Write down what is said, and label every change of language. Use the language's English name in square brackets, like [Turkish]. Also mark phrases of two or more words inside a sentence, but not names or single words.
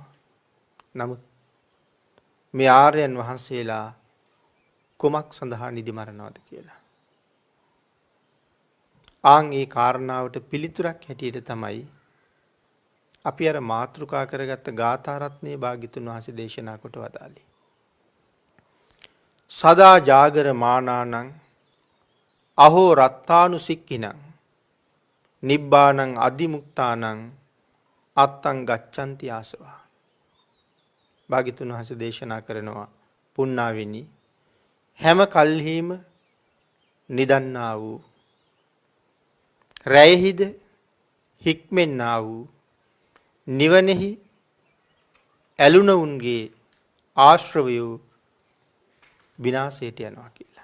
[Sinhala] නමුත් මේ ආර්යයන් වහන්සේලා කුමක් සඳහා නිදි මරනවද කියලා. ආන් ඒ කාරණාවට පිළිතුරක් හැටියට තමයි අපි අර මාතෘකා කරගත්ත ගාථා රත්නයේ භාග්‍යතුන් වහන්සේ දේශනා කොට වදාළේ. [Pali] සදා ජාගර මානානං අහෝ රත්තානු සික්කිනං නිබ්බානං අදිමුක්තානං අත්තං ගච්ඡanti ආසවා. [Sinhala] භාග්‍යතුන් වහන්සේ දේශනා කරනවා පුන්නාවිනි හැම කල්හිම නිදන්නා වූ රැයෙහිද හික්මෙන්නා වූ නිවනෙහි ඇලුනවුන්ගේ ආශ්‍රවයෝ විනාශයට යනවා කියලා.